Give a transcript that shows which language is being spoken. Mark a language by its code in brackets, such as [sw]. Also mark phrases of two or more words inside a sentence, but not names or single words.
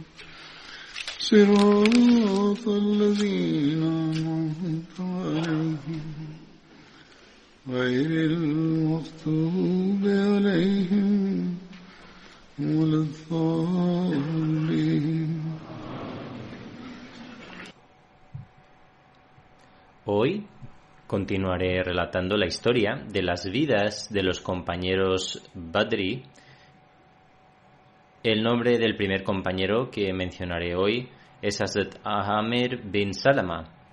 [ar] صراط الذين أنعمت عليهم غير المغضوب عليهم ولا الضالين. [es] Hoy continuaré relatando la historia de las vidas de los compañeros Badri. El nombre del primer compañero que mencionaré hoy es Hazrat Amir bin Salama.